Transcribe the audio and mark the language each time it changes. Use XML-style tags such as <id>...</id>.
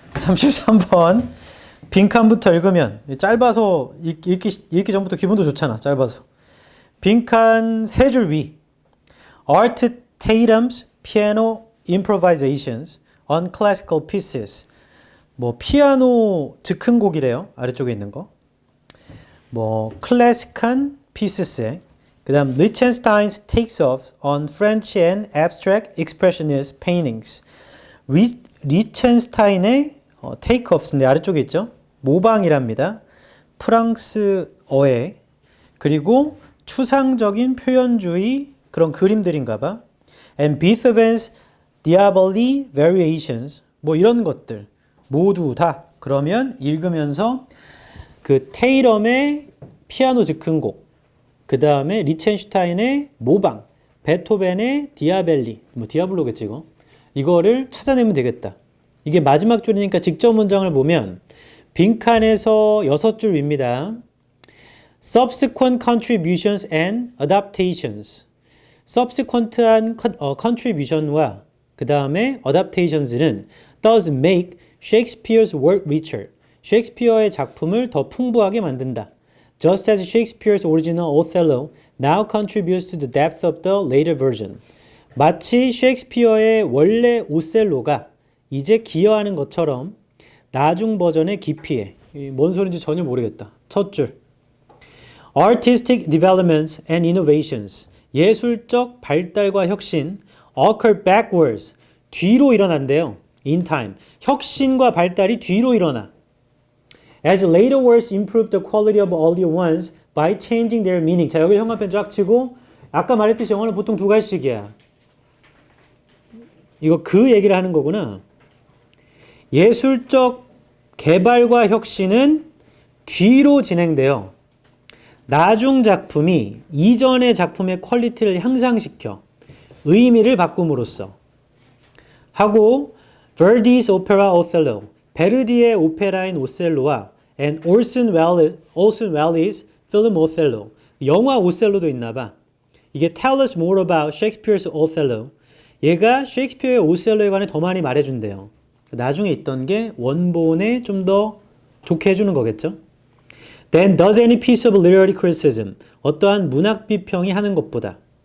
<ko>33번 빈칸부터 읽으면 짧아서 읽기 전부터 기분도 좋잖아. 짧아서. 빈칸 세 줄 위.</ko> <en>Art Tatum's Piano Improvisations on Classical Pieces.</en> <ko>뭐 피아노 즉흥곡이래요. 아래쪽에 있는 거. 뭐 클래식한 피스에.</ko> <en>그다음 Lichtenstein's Takes Off on French and Abstract Expressionist Paintings.</en> <ko>리첸스타인의 테이크오프인데 아래쪽에 있죠. 모방이랍니다. 프랑스어에. 그리고 추상적인 표현주의 그런 그림들인가 봐.</ko> <en>And Beethoven's Diabelli Variations.</en> <ko>뭐 이런 것들 모두 다 그러면 읽으면서 그 테이럼의 피아노 즉흥곡, 그 다음에 리첸슈타인의 모방, 베토벤의 디아벨리, 뭐 디아블로겠지 이거. 이거를 찾아내면 되겠다. 이게 마지막 줄이니까 직접 문장을 보면 빈칸에서 6줄 위입니다.</ko> <en>Subsequent contributions and adaptations. Subsequent한 contribution과 그 다음에 adaptations는 does make Shakespeare's work richer.</en> <ko>셰익스피어의 작품을 더 풍부하게 만든다.</ko> <en>Just as Shakespeare's original Othello now contributes to the depth of the later version.</en> <ko>마치 셰익스피어의 원래 오셀로가 이제 기여하는 것처럼 나중 버전의 깊이에. 뭔 소리인지 전혀 모르겠다. 첫 줄.</ko> <en>Artistic developments and innovations.</en> <ko>예술적 발달과 혁신.</ko> <en>occur backwards.</en> <ko>뒤로 일어난대요.</ko> <en>in time.</en> <ko>혁신과 발달이 뒤로 일어나.</ko> <en>As later works improve the quality of earlier ones by changing their meaning.</en> <ko>자, 여기 형광펜 쫙 치고 아까 말했듯이 영어는 보통 두 갈씩이야. 이거 그 얘기를 하는 거구나. 예술적 개발과 혁신은 뒤로 진행돼요. 나중 작품이 이전의 작품의 퀄리티를 향상시켜 의미를 바꿈으로써 하고 Verdi's opera Othello, 베르디의 오페라인 오셀로와 and Orson Welles' film Othello, 영화 오셀로도 있나봐.</ko> <en>이게 tell us more about Shakespeare's Othello.</en> <ko>얘가 셰익스피어의 오셀로에 관해 더 많이 말해준대요. 나중에 있던 게 원본에 좀 더 좋게 해주는 거겠죠.</ko> <en>Then does any piece of literary criticism,</en> <ko>어떠한 문학 비평이 하는 것보다.</ko>